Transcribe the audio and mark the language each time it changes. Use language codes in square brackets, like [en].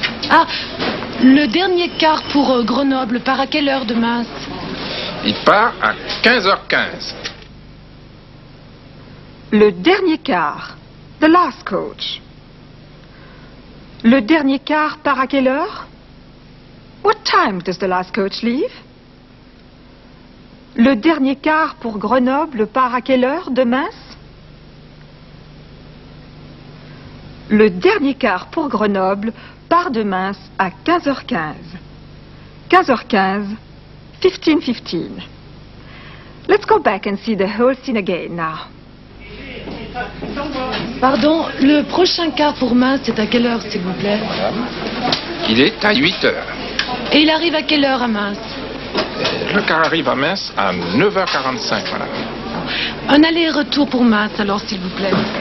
[fr] Ah, le dernier car pour Grenoble part à quelle heure de Minsk? Il part à 15h15. Le dernier car. [en] The last coach. [fr] Le dernier car part à quelle heure? [en] What time does the last coach leave? [fr] Le dernier car pour Grenoble part à quelle heure de Minsk? Le dernier car pour Grenoble part de Mins à 15h15. 15h15, 15:15. [en] Let's go back and see the whole scene again now. [fr] Pardon, le prochain car pour Mins, c'est à quelle heure, s'il vous plaît? Il est à 8 heures. Et il arrive à quelle heure à Mins? Le car arrive à Mins à 9h45, madame. Un aller-retour pour Mins, alors, s'il vous plaît.